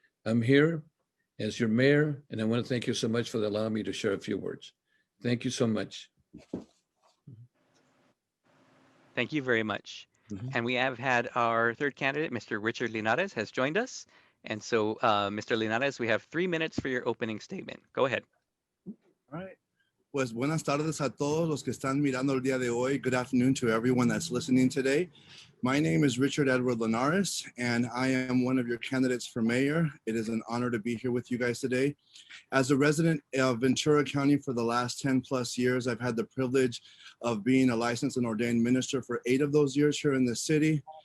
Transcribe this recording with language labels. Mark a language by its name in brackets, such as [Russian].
[English] I'm here as your mayor, and I want to thank you so much for allowing me to share a few words. Thank you so much. Thank you very much. And we have had our third candidate, Mr. Richard Linares, has joined us. And so, Mr. Linares, we have 3 minutes for your opening statement. Go ahead. All right. [Spanish] Pues buenas tardes a todos los que están mirando el día de hoy. [English] Good afternoon to everyone that's listening today. My name is Richard Edward Linares, and I am one of your candidates for mayor. It is an honor to be here with you guys today. As a resident of Ventura County for the last 10 plus years, I've had the privilege of being a licensed and ordained minister for 8 of those years here in the city.